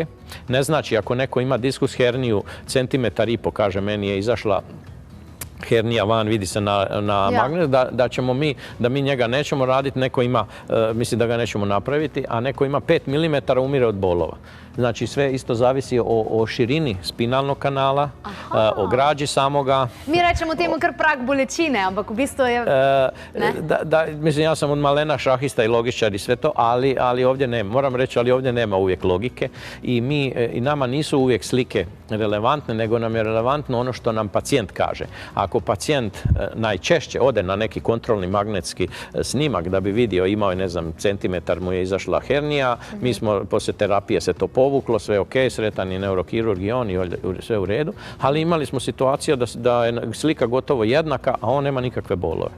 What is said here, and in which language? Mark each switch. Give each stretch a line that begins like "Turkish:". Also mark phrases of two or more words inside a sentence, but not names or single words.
Croatian: Ne znači, ako neko ima diskus herniju, 1,5 centimetra, kaže, meni je izašla hernija van, vidi se na magnet, da mi njega nećemo raditi, neko ima, misli da ga nećemo napraviti, a neko ima 5 mm, umire od bolova. Znači, sve isto zavisi o širini spinalnog kanala, o građi samoga.
Slovenian: Mi rečemo temu kar prag bolečine, ampak v bistvu je...
Croatian: Mislim, ja sam od malena šahista i logičar i sve to, ali ovdje nema. Moram reći, ali ovdje nema uvijek logike i nama nisu uvijek slike relevantne, nego nam je relevantno ono što nam pacijent kaže. Ako pacijent najčešće ode na neki kontrolni magnetski snimak da bi vidio, imao je, ne znam, centimetar mu je izašla hernija, mi smo poslije terapije se to povuklo, sve ok, sretan je neurokirurg i on i sve u redu, ali imali smo situaciju da je slika gotovo jednaka, a on nema nikakve bolove.